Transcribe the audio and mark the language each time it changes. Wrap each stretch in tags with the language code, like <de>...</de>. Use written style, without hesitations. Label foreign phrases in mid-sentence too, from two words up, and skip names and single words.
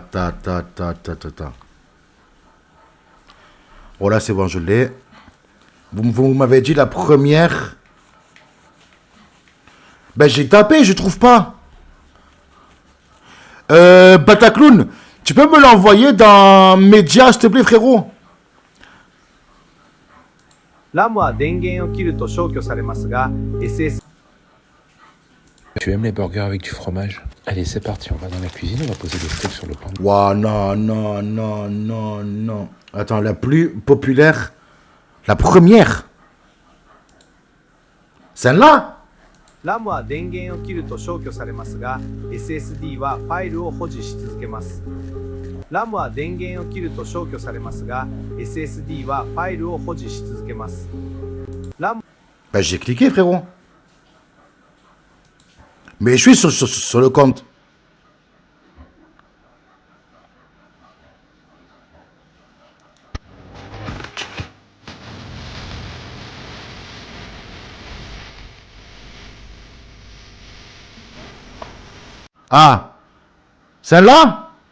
<fr>Voilà, c'est bon, je l'ai. Vous m'avez dit la première. Ben, j'ai tapé, je trouve pas. Bataclown, tu peux me l'envoyer dans Média, s'il te plaît, frérot?</fr> <ja>ラムは電源を切ると消去されますが SS</ja> <fr>Tu aimes les burgers avec du fromage? Allez, c'est parti, on va dans la cuisine, on va poser des steaks sur le pain. Ouah, non. Attends, la plus populaire, la première, Celle-là?</fr> <ja>ラムは電源を切ると消去されますが、SSD はファイルを保持し続けます。ラムは電源を切ると消去されますが、SSD はファイルを保持し続けます。ラム</ja> <fr>Ben, j'ai cliqué, frérot. Mais je suis sur le compte. Ah, celle-là?</fr>